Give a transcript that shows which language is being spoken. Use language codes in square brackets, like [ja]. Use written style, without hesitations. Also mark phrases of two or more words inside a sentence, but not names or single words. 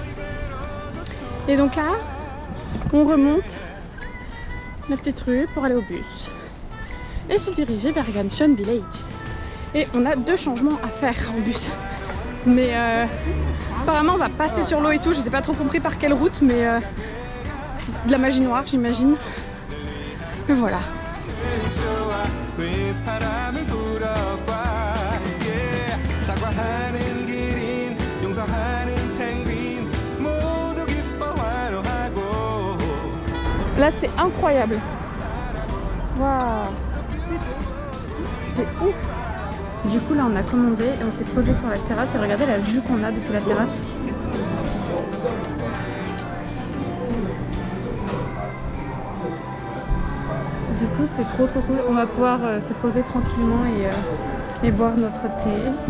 [fr] Et donc là, on remonte la petite rue pour aller au bus. Et se diriger vers Gamcheon Village. Et on a 2 changements à faire en bus. Mais apparemment on va passer sur l'eau et tout. Je sais pas trop compris par quelle route, mais de la magie noire j'imagine. Et voilà. [ko] 바람을 불어봐 yeah. 사과하는 기린 용서하는 펭귄 모두 기뻐 환호하고 [fr] Là c'est incroyable. Waouh. C'est ouf. Du coup là on a commandé et on s'est posé sur la terrasse et regardez la vue qu'on a depuis la terrasse. Du coup c'est trop cool, on va pouvoir se poser tranquillement et boire notre thé.